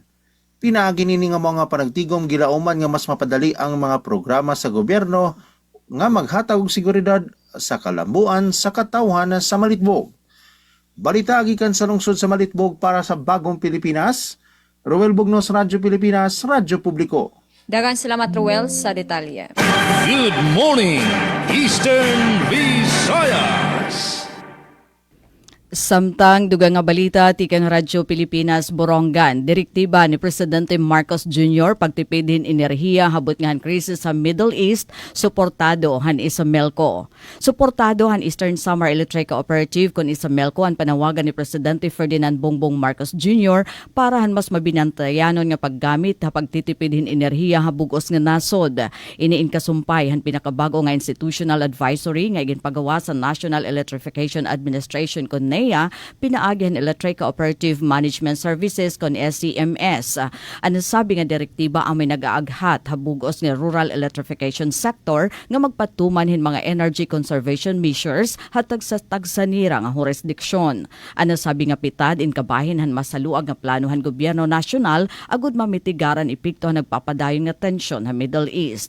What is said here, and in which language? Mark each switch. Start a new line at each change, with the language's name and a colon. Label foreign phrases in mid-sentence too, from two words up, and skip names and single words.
Cebuano: Pinaagi nini nga mga panagtigom gilauman nga mas mapadali ang mga programa sa gobyerno nga maghatag og seguridad sa kalambuan sa katawhan sa Malitbog. Balita gikan sa lungsod sa Malitbog para sa Bagong Pilipinas, Roel Bugnos, Radyo Pilipinas, Radyo Publiko. Daghang salamat Roel sa detalye.
English: Good morning, Eastern Visayas.
Waray: Samtang dugang nga balita tikang Radyo Pilipinas Borongan, direktiba ni Presidente Marcos Jr. pagtipidin enerhiya habot nga krisis sa Middle East, suportado han Isomelco. Suportado han Eastern Samar Electric Cooperative kun Isomelco ang panawagan ni Presidente Ferdinand Bongbong Marcos Jr. para han mas mabinantayanon nga paggamit ha pagtitipidin enerhiya habugos nga nasod. Iniin kasumpay han pinakabago nga
English: institutional advisory
Waray: nga ginpagawa sa National Electrification Administration kun pinaagyan Electric Cooperative Management Services kon SCMS. Ano sabi nga direktiba ang may nag-aaghat habugos nga
English: rural electrification sector
Waray: nga magpatuman hin mga
English: energy conservation measures
Waray: hatag sa tagsanira nga jurisdiksyon. Ano sabi nga pitad in kabahin han masaluag nga planuhan gobyerno nasyonal agud mamitigaran epekto nagpapadayon nga tensyon sa Middle East.